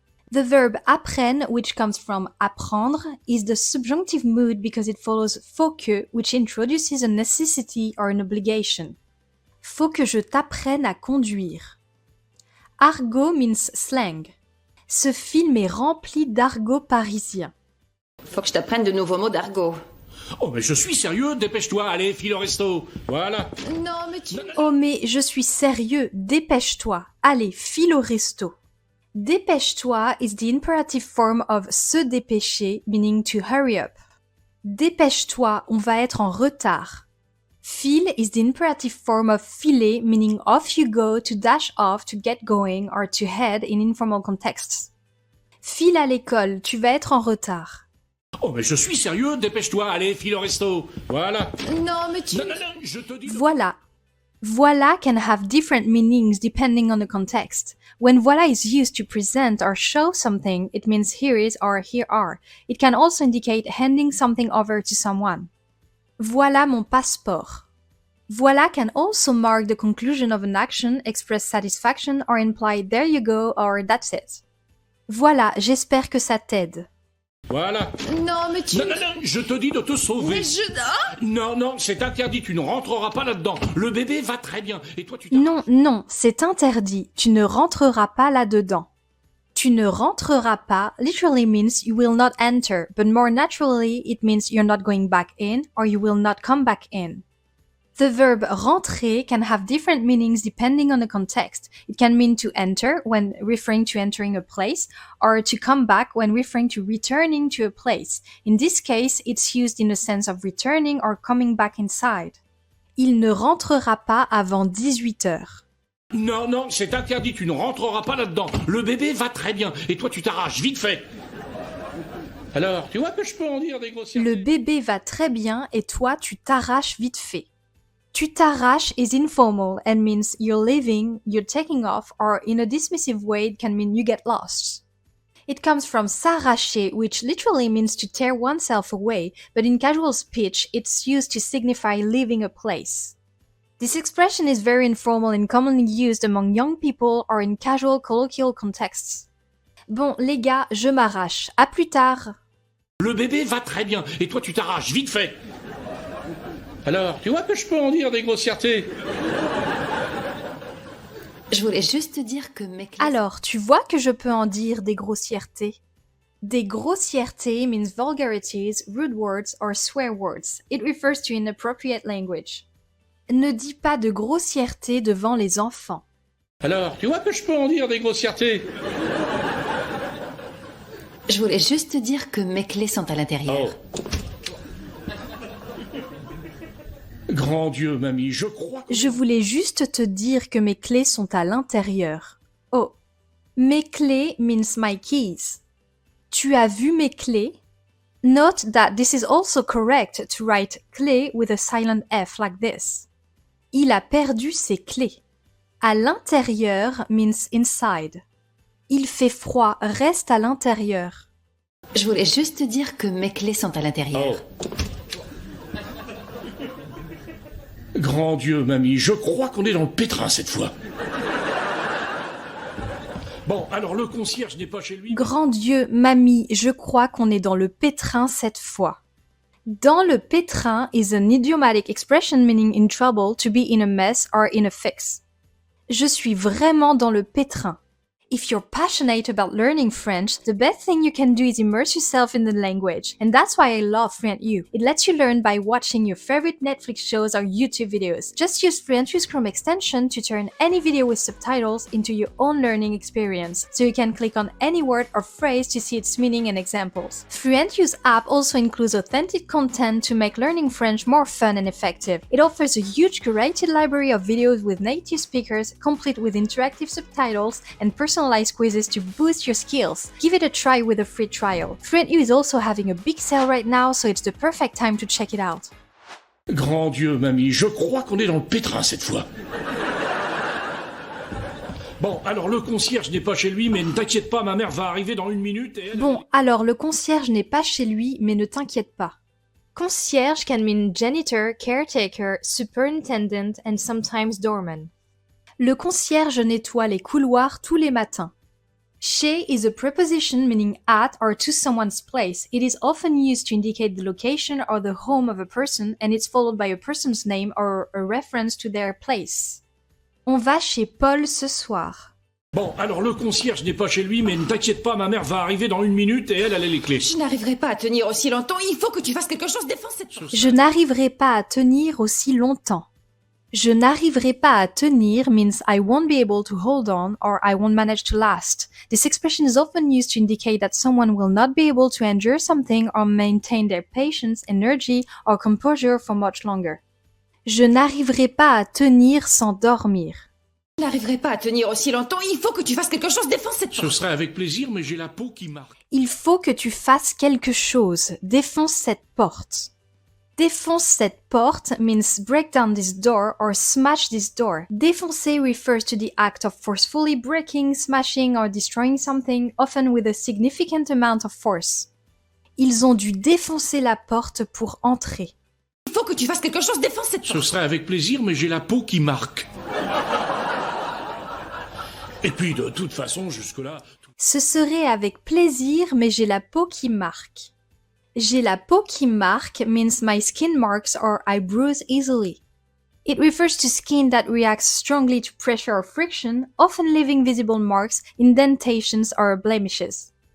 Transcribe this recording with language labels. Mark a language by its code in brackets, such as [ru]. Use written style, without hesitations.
[en] The verb apprenne, which comes from apprendre, is the subjunctive mood because it follows faut que, which introduces a necessity or an obligation. [fr] Faut que je t'apprenne à conduire. [en] Argot means slang. [fr] Ce film est rempli d'argot parisien. Faut que je t'apprenne de nouveaux mots d'argot. Oh, mais je suis sérieux, dépêche-toi, allez, file au resto. Voilà. Non, mais tu... Oh mais je suis sérieux, dépêche-toi, allez, file au resto. [en] Dépêche-toi is the imperative form of se dépêcher, meaning to hurry up. [fr] Dépêche-toi, on va être en retard. [en] File is the imperative form of filer, meaning off you go, to dash off, to get going, or to head in informal contexts. [fr] File à l'école, tu vas être en retard. Oh, mais je suis sérieux, dépêche-toi, allez, file au resto. Voilà. Non, mais tu... Non, je te dis... Voilà. [en] Voilà can have different meanings depending on the context. When voilà is used to present or show something, it means here is or here are. It can also indicate handing something over to someone. [fr] Voilà mon passeport. [en] Voilà can also mark the conclusion of an action, express satisfaction or imply there you go or that's it. [fr] Voilà, j'espère que ça t'aide. Voilà. Non, mais tu... Non, je te dis de te sauver. Mais je... Ah Non, c'est interdit, tu ne rentreras pas là-dedans. Le bébé va très bien. Et toi, tu... Non, c'est interdit. Tu ne rentreras pas là-dedans. Tu ne rentreras pas [en] literally means you will not enter, but more naturally it means you're not going back in or you will not come back in. The verb rentrer can have different meanings depending on the context. It can mean to enter when referring to entering a place, or to come back when referring to returning to a place. In this case, it's used in the sense of returning or coming back inside. [fr] Il ne rentrera pas avant 18 heures. Non, c'est interdit, tu ne rentreras pas là-dedans. Le bébé va très bien. Et toi, tu t'arraches, vite fait. Alors, tu vois que je peux en dire des grossièretés. Le bébé va très bien et toi, tu t'arraches vite fait. Tu t'arraches [en] is informal and means you're leaving, you're taking off, or in a dismissive way it can mean you get lost. It comes from s'arracher, which literally means to tear oneself away, but in casual speech it's used to signify leaving a place. This expression is very informal and commonly used among young people or in casual colloquial contexts. [fr] Bon, les gars, je m'arrache. À plus tard. Le bébé va très bien et toi, tu t'arraches, vite fait. Alors, tu vois que je peux en dire des grossièretés. Je voulais juste te dire que mes clés... Alors, tu vois que je peux en dire des grossièretés. [en] Des grossièretés means vulgarities, rude words or swear words. It refers to inappropriate language. [fr] Ne dis pas de grossièretés devant les enfants. Alors, tu vois que je peux en dire des grossièretés. Je voulais juste te dire que mes clés sont à l'intérieur. Oh. Grand Dieu, mamie, je crois que... Je voulais juste te dire que mes clés sont à l'intérieur. [en] Oh, mes clés means my keys. [fr] Tu as vu mes clés? [en] Note that this is also correct to write clé with a silent F like this. [fr] Il a perdu ses clés. À l'intérieur [en] means inside. [fr] Il fait froid, reste à l'intérieur. Je voulais juste te dire que mes clés sont à l'intérieur. Grand Dieu, mamie, je crois qu'on est dans le pétrin cette fois. Bon, alors le concierge n'est pas chez lui. Grand Dieu, mamie, je crois qu'on est dans le pétrin cette fois. [en] Dans le pétrin is an idiomatic expression meaning in trouble, to be in a mess or in a fix. [fr] Je suis vraiment dans le pétrin. [en] If you're passionate about learning French, the best thing you can do is immerse yourself in the language. And that's why I love FluentU. It lets you learn by watching your favorite Netflix shows or YouTube videos. Just use FluentU's Chrome extension to turn any video with subtitles into your own learning experience. So you can click on any word or phrase to see its meaning and examples. FluentU's app also includes authentic content to make learning French more fun and effective. It offers a huge curated library of videos with native speakers, complete with interactive subtitles and personalized quizzes to boost your skills. Give it a try with a free trial. FluentU is also having a big sale right now, so it's the perfect time to check it out. [fr] Grand Dieu, mamie, je crois qu'on est dans le pétrin cette fois. Bon, alors le concierge n'est pas chez lui, mais ne t'inquiète pas, ma mère va arriver dans 1 minute et elle... Bon, alors le concierge n'est pas chez lui, mais ne t'inquiète pas. [en] Concierge can mean janitor, caretaker, superintendent, and sometimes doorman. [fr] Le concierge nettoie les couloirs tous les matins. [en] Chez is a preposition meaning at or to someone's place. It is often used to indicate the location or the home of a person, and it's followed by a person's name or a reference to their place. [fr] On va chez Paul ce soir. Bon, alors le concierge n'est pas chez lui, mais ne t'inquiète pas, ma mère va arriver dans 1 minute et elle a les clés. Je n'arriverai pas à tenir aussi longtemps. Il faut que tu fasses quelque chose. Défends cette chose. Je n'arriverai pas à tenir aussi longtemps. Je n'arriverai pas à tenir [en] means I won't be able to hold on or I won't manage to last. This expression is often used to indicate that someone will not be able to endure something or maintain their patience, energy or composure for much longer. [fr] Je n'arriverai pas à tenir sans dormir. Je n'arriverai pas à tenir aussi longtemps. Il faut que tu fasses quelque chose. Défends cette Ce chose. serait avec plaisir, mais j'ai la peau qui marque. Il faut que tu fasses quelque chose. Défonce cette porte. [en] Défonce cette porte means break down this door or smash this door. Défoncer refers to the act of forcefully breaking, smashing or destroying something, often with a significant amount of force. [fr] Ils ont dû défoncer la porte pour entrer. Il faut que tu fasses quelque chose. Défends cette Ce chose. serait avec plaisir, mais j'ai la peau qui marque. Et puis, de toute façon, jusque-là... Ce serait avec plaisir, mais j'ai la peau qui marque. J'ai la peau qui marque [en] means my skin marks or I bruise easily. It refers to skin that reacts strongly to pressure or friction, often leaving visible marks, indentations or blemishes.